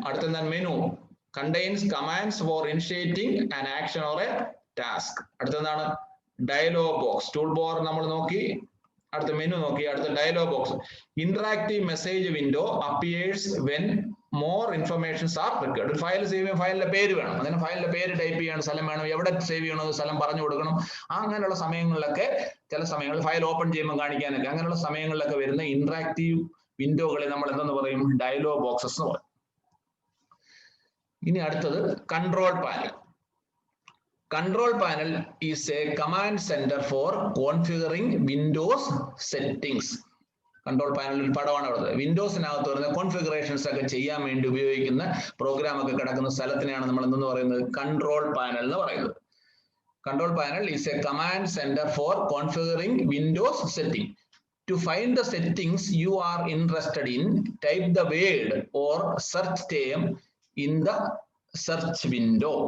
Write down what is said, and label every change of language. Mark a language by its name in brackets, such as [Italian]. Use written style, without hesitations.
[English] അടുത്ത menu contains commands for initiating an action or a task. [Malayalam] അടുത്തെന്താണ്? Dialogue box. Tool bar നമ്മൾ നോക്കി, അടുത്ത menu നോക്കി, അടുത്ത dialogue box. [English] Interactive message window appears when more informations are required. [Malayalam] ഒരു file save ചെയ്യാൻ ഫയലിന്റെ പേര് വേണം. അതിന് ഫയലിന്റെ പേര് ടൈപ്പ് ചെയ്യണം, സ്ഥലം വേണം, എവിടെ സേവ് ചെയ്യണോ സ്ഥലം പറഞ്ഞു കൊടുക്കണം. അങ്ങനെയുള്ള സമയങ്ങളിലൊക്കെ, ചില സമയങ്ങളിൽ ഫയൽ ഓപ്പൺ ചെയ്യുമ്പോൾ കാണിക്കാനൊക്കെ, അങ്ങനെയുള്ള സമയങ്ങളിലൊക്കെ വരുന്ന ഇന്ററാക്റ്റീവ് വിൻഡോകളെ നമ്മൾ എന്തെന്ന് പറയും? ഡയലോഗ് ബോക്സസ് എന്ന് പറയും. ഇനി അടുത്തത് control panel. [English] Control panel is a command center for configuring Windows settings. [Malayalam] Control പാനലിൽ പടമാണ് ഉള്ളത്. വിൻഡോസിനകത്ത് വരുന്ന കോൺഫിഗറേഷൻസ് ഒക്കെ ചെയ്യാൻ വേണ്ടി ഉപയോഗിക്കുന്ന പ്രോഗ്രാം ഒക്കെ കിടക്കുന്ന സ്ഥലത്തിനെയാണ് നമ്മൾ എന്തെന്ന് പറയുന്നത്? കൺട്രോൾ പാനൽ എന്ന് പറയുന്നത്. [English] Control panel is a command centre for configuring Windows setting. To find the settings you are interested in, type the word or search term in the search window.